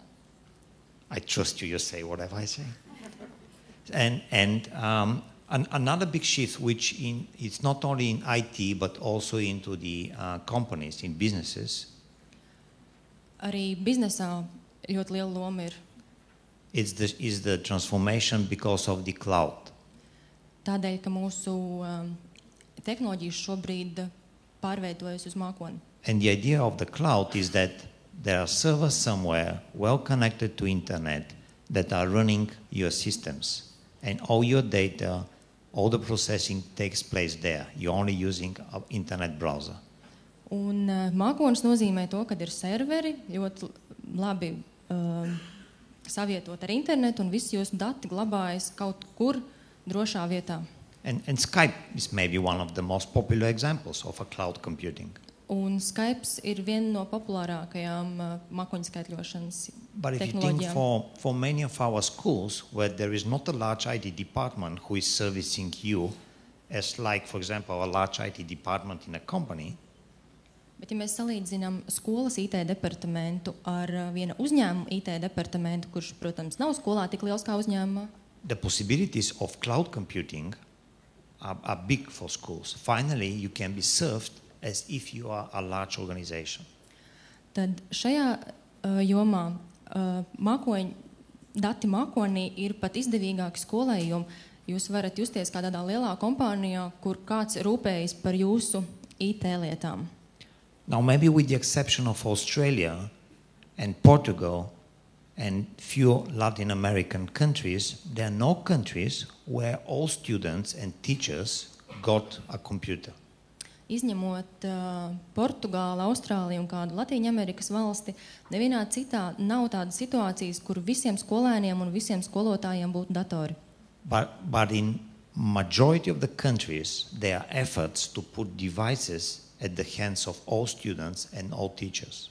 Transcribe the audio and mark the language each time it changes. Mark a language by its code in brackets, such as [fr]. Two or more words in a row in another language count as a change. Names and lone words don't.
[en] I trust you say whatever I say. And another big shift, which it's not only in IT but also into the companies, in businesses, [lv] Arī biznesā ļoti liela loma ir [en] is the transformation because of the cloud. [lv] tādēļ, ka mūsu tehnoloģijas šobrīd pārveidojas uz mākoni. [en] And the idea of the cloud is that there are servers somewhere well connected to internet that are running your systems. And all your data, all the processing takes place there. You're only using an internet browser. [lv] Un mākonis nozīmē to, ka ir serveri ļoti labi savietot ar internetu un visi jūsu dati glabājas kaut kur drošā vietā. [en] And Skype is maybe one of the most popular examples of a cloud computing. [lv] Un Skype ir viena no populārākajām mākoņskaitļošanas [en] But if you think [lv] tehnoloģijām. [en] for many of our schools where there is not a large IT department who is servicing you, as like, for example, a large IT department in a company, [lv] Bet, ja mēs salīdzinām skolas IT departamentu ar viena uzņēmuma IT departamentu, kurš, protams, nav skolā tik liels kā uzņēmumā, [en] the possibilities of cloud computing are big for schools. Finally, you can be served as if you are a large organization. [lv] tad šajā jomā dati mākonī ir pat izdevīgāki skolai, jo jūs varat justies kā tādā lielā kompānijā, kur kāds rūpējas par jūsu IT lietām. [en] Now, maybe with the exception of Australia and Portugal and few Latin American countries, there are no countries where all students and teachers got a computer. [lv] Izņemot Portugāli, Austrāliju un kādu Latīņamerikas valsti, nevienā citā nav tādas situācijas, kur visiem skolēniem un visiem skolotājiem būtu datori. [en] But in majority of the countries, there are efforts to put devices at the hands of all students and all teachers.